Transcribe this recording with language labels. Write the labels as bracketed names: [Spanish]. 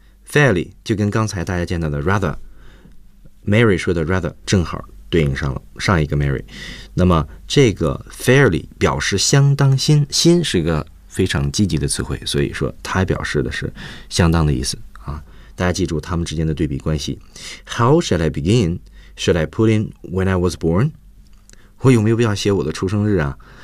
[Chinese] Fairly 就跟刚才大家见到的 rather Mary 说的 rather 正好对应上了上一个 Mary， 那么这个 fairly 表示相当新，新是一个非常积极的词汇，所以说它表示的是相当的意思啊。大家记住他们之间的对比关系。 [English] How shall I begin? Should I put in when I was born? [Chinese] 我有没有必要写我的出生日啊？